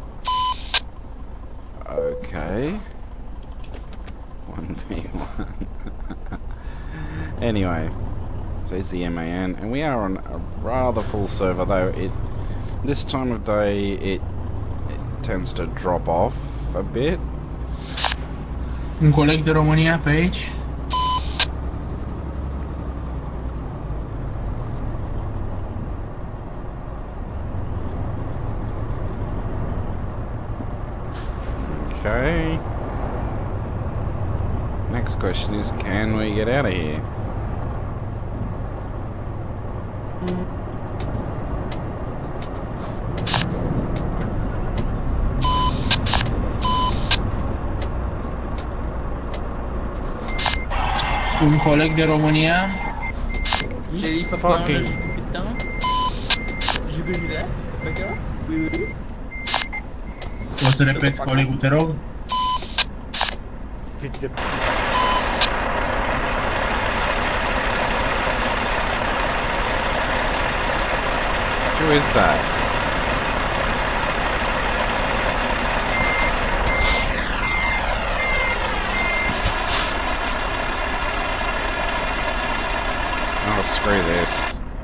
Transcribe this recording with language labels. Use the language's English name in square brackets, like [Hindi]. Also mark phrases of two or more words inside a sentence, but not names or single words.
[English] Okay. 1v1. Anyway, so here's the MAN, and we are on a rather full server, though this time of day it tends to drop off a bit. [Romanian] Un coleg de România pe aici. [English] Okay. Next question is, can we get out of here? [Romanian] Un coleg de România. J'ai [English] fucking [Romanian] Poți să repeți colegul, te rog? [English] Fit the... Who is that? Oh, screw this.